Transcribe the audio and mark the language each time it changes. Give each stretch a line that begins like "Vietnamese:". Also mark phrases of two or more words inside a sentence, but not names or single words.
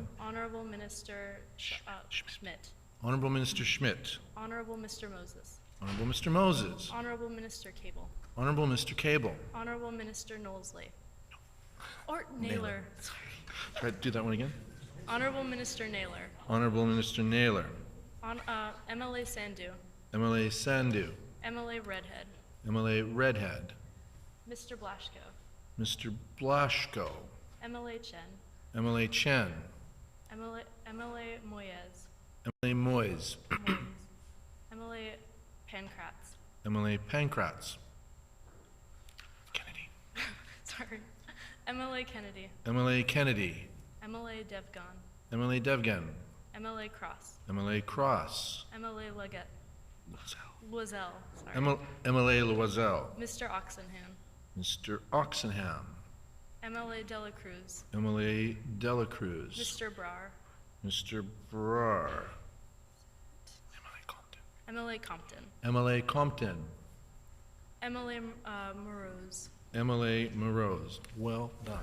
English: Honorable Minister Schmidt. Honorable Minister Schmidt. Honorable Mr. Moses. Honorable Mr. Moses. Honorable Minister Cable. Honorable Mr. Cable. Honorable Minister Knowlesley. Or Naylor. Sorry. Try to do that one again. Honorable Minister Naylor. Honorable Minister Naylor. MLA Sandu. MLA Sandu. MLA Redhead. MLA Redhead. Mr. Blashko. Mr. Blashko. MLA Chen. MLA Chen. MLA Moyes. MLA Moyes. MLA Pankratz. MLA Pankratz. Sorry. MLA Kennedy. MLA Kennedy. MLA Devgon. MLA Devgan. MLA Cross. MLA Cross. MLA Leggett. Loiselle. Sorry. MLA Loiselle. Mr. Oxenham. Mr. Oxenham. MLA Dela Cruz. MLA Dela Cruz. Mr. Brar. Mr. Brar. MLA Compton. MLA Compton. MLA Morose. MLA Morose. Well done.